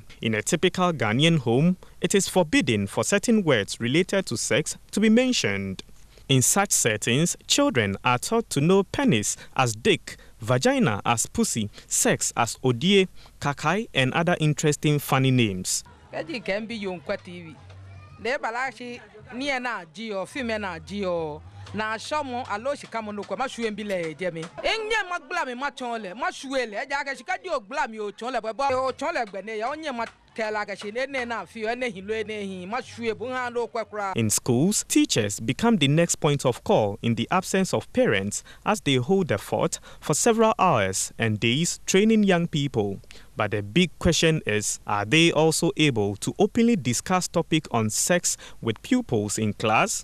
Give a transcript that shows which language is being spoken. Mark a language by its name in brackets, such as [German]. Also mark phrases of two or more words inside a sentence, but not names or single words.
[English] In a typical Ghanaian home, it is forbidden for certain words related to sex to be mentioned. In such settings, children are taught to know penis as dick, vagina as pussy, sex as odie, kakai, and other interesting funny names. [Ga] Na shomo alo shikamo no kwa mashuwe mbile jemi enye magbla mi machonle mashuele eja ka shikadi ogbla mi o chonle bebo o chonle gbene ya onye matela ka shine na fi ene hin lo ene hin mashuwe bu han lo kwekra. [English] In schools, teachers become the next point of call in the absence of parents, as they hold the fort for several hours and days training young people. But the big question is, are they also able to openly discuss topic on sex with pupils in class?